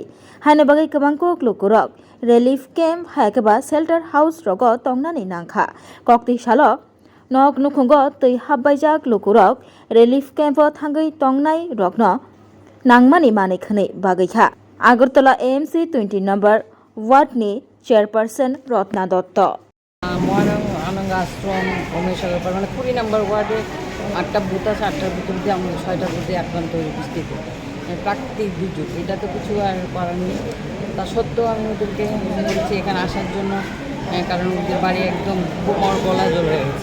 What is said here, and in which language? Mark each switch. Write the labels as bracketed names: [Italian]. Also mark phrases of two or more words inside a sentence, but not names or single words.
[Kok Borok] Haino bagai kebangkok lokorok [English] relief camp [Kok Borok] haikeba [English] shelter house [Kok Borok] rogo tongnani nangkha. Kokti salo nok nukhungo tei habbaijak lokorok [English] relief camp [Kok Borok] o thangai tongnai rokno nangmani manei khani bagaiha. Agartala AIMS 20 [English] number ward [Kok Borok] ni chairperson Rotna Dotto. [Bangla] মহানন্দা আশ্রম কমেশ্বর ব্যাপার মানে 20 নম্বর ওয়ার্ডে 8টা বুথ আছে, 8টার বুথের মধ্যে আমাদের 6টা বুথে আক্রান্ত উপস্থিত। প্রাকৃতিক দুর্যোগ, এটা তো কিছু আর করার নেই। তা সত্ত্বেও আমি ওদেরকে বলছি এখানে আসার জন্য, কারণ ওদের বাড়ি একদম কোমর গলা জ্বলে গেছে।